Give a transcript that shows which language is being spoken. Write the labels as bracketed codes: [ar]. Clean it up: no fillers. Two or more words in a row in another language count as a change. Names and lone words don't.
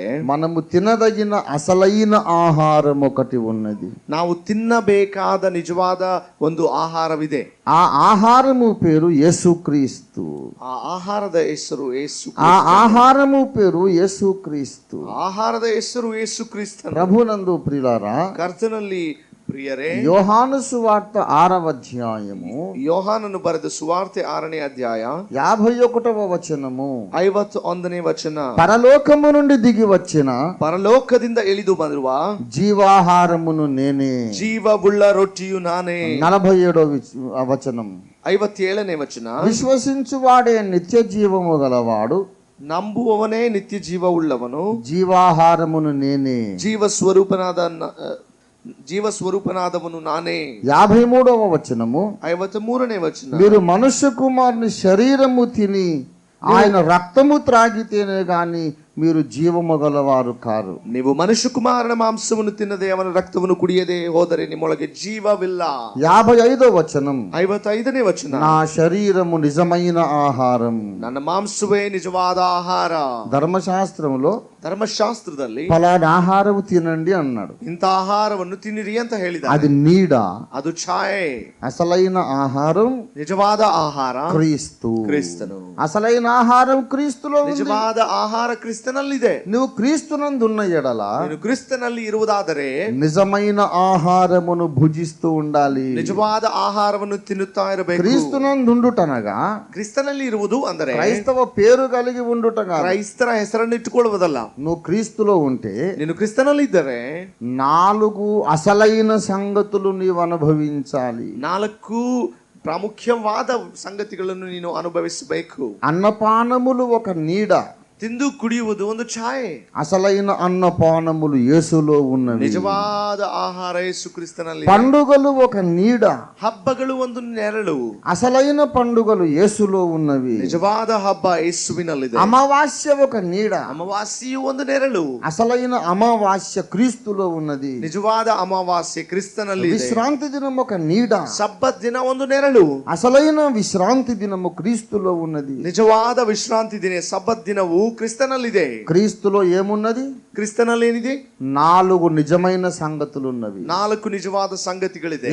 [te] మనము తినదగిన అసలైన ఆహారం ఒకటి ఉన్నది. [kn] ನಾವು ತಿನ್ನಬೇಕಾದ ನಿಜವಾದ ಒಂದು ಆಹಾರವಿದೆ. [te] ఆ ఆహారము పేరు యేసుక్రీస్తు. [kn] ಆ ಆಹಾರದ ಹೆಸರು ಯೇಸು. [te] ఆ ఆహారము పేరు యేసుక్రీస్తు. [kn] ಆಹಾರದ ಹೆಸರು ಯೇಸು ಕ್ರಿಸ್ತನು. [te] ప్రభునందు ప్రియులారా, [kn] ಕರ್ತನಲ್ಲಿ ಪ್ರಿಯರೇ, [te] యోహాను సువార్త 6వ అధ్యాయము [kn] ಯೋಹಾನನು ಬರೆದ ಸುವಾರ್ತೆ 6ನೇ ಅಧ್ಯಾಯ [te] 51వ వచనము, [kn] 51ನೇ ವಚನ. [te] పరలోకము నుండి దిగి వచ్చిన [kn] ಪರಲೋಕದಿಂದ ಇಳಿದು ಬಂದಿರುವ [te] జీవాహారమును నేనే. [kn] ಜೀವವುಳ್ಳ ರೊಟ್ಟಿಯು ನಾನೇ. [te] 47వ వచనం, [kn] 57ನೇ ವಚನ. [te] విశ్వసించువాడే నిత్య జీవము గలవాడు, [kn] ನಂಬುವವನೇ ನಿತ್ಯ ಜೀವವುಳ್ಳವನು, [te] జీవాహారమును నేనే. [kn] ಜೀವಸ್ವರೂಪನಾದವನು ನಾನೇ. [te] 53వ వచనము, [kn] 53ನೇ ವಚನ. [te] మీరు మనుష్య కుమారుని శరీరము తిని ఆయన రక్తము త్రాగితేనే గాని మీరు జీవము గలవారు కారు. [kn] ನೀವು ಮನುಷ್ಯ ಕುಮಾರನ ಮಾಂಸವನ್ನು ತಿನ್ನದೆ ಅವನ ರಕ್ತವನ್ನು ಕುಡಿಯದೆ ಹೋದರೆ ನಿಮ್ಮೊಳಗೆ ಜೀವವಿಲ್ಲ. [te] 55వ వచనం, [kn] 55ನೇ ವಚನ. [te] నా శరీరము నిజమైన ఆహారం. [kn] ನನ್ನ ಮಾಂಸವೇ ನಿಜವಾದ ಆಹಾರ. [te] ధర్మశాస్త్రంలో [kn] ಧರ್ಮಶಾಸ್ತ್ರದಲ್ಲಿ [te] ఫలానా ఆహారము తినండి అన్నాడు. [kn] ಇಂಥ ಆಹಾರವನ್ನು ತಿನ್ನಿರಿ ಅಂತ ಹೇಳಿದ. [te] అది నీడ. [kn] ಅದು ಛಾಯೆ. [te] అసలైన ఆహారం [kn] ನಿಜವಾದ ಆಹಾರ [te] క్రీస్తు. [kn] ಕ್ರಿಸ್ತನು. [te] అసలైన ఆహారం క్రీస్తులో ఉంది. [kn] ನಿಜವಾದ ಆಹಾರ ಕ್ರಿಸ್ತನಲ್ಲಿದೆ. [te] నువ్వు క్రీస్తునందున్న ఎడల [kn] ನೀನು ಕ್ರಿಸ್ತನಲ್ಲಿ ಇರುವುದಾದರೆ [te] నిజమైన ఆహారమును భుజిస్తూ ఉండాలి. [kn] ನಿಜವಾದ ಆಹಾರವನ್ನು ತಿನ್ನುತ್ತಾ ಇರಬೇಕು. [te] క్రీస్తునందుండుటనగా [kn] ಕ್ರಿಸ್ತನಲ್ಲಿ ಇರುವುದು ಅಂದರೆ [te] క్రైస్తవ పేరు కలిగి ఉండుట కాదు. [kn] ಕ್ರೈಸ್ತರ ಹೆಸರನ್ನು ಇಟ್ಟುಕೊಳ್ಳುವುದಲ್ಲ. [te] నువ్వు క్రీస్తులో ఉంటే [kn] ನೀನು ಕ್ರಿಸ್ತನಲ್ಲಿ ಇದ್ದರೆ [te] 4 అసలైన సంగతులు నీవు అనుభవించాలి. [kn] 4 ಪ್ರಾಮುಖ್ಯವಾದ ಸಂಗತಿಗಳನ್ನು ನೀನು ಅನುಭವಿಸಬೇಕು. [te] అన్నపానములు ఒక నీడ. [kn] ತಿಂದು ಕುಡಿಯುವುದು ಒಂದು ಛಾಯೆ. [te] అసలైన అన్నపానములు యేసులో ఉన్నవి. [kn] ನಿಜವಾದ ಆಹಾರ ಯೇಸು ಕ್ರಿಸ್ತನಲ್ಲಿ. [te] పండుగలు ఒక నీడ. [kn] ಹಬ್ಬಗಳು ಒಂದು ನೆರಳು. [te] అసలైన పండుగలు యేసులో ఉన్నవి. [kn] ನಿಜವಾದ ಹಬ್ಬ ಯೇಸುವಿನಲ್ಲಿದೆ. [te] అమావాస్య ఒక నీడ. [kn] ಅಮಾವಾಸ್ಯೆಯು ಒಂದು ನೆರಳು. [te] అసలైన అమావాస్య క్రీస్తులో ఉన్నది. [kn] ನಿಜವಾದ ಅಮಾವಾಸ್ಯೆ ಕ್ರಿಸ್ತನಲ್ಲಿ. [te] విశ్రాంతి దినం ఒక నీడ. [kn] ಸಬ್ಬತ್ ದಿನ ಒಂದು ನೆರಳು. [te] అసలైన విశ్రాంతి దినము క్రీస్తులో ఉన్నది. [kn] ನಿಜವಾದ ವಿಶ್ರಾಂತಿ ದಿನ ಸಬ್ಬತ್ ದಿನವು ಕ್ರಿಸ್ತನಲ್ಲಿದೆ. [te] క్రీస్తులో ఏమున్నది? [kn] ಕ್ರಿಸ್ತನಲ್ಲಿ ಏನಿದೆ? [te] 4 నిజమైన సంగతులు ఉన్నవి. [kn] 4 ನಿಜವಾದ ಸಂಗತಿಗಳಿದೆ.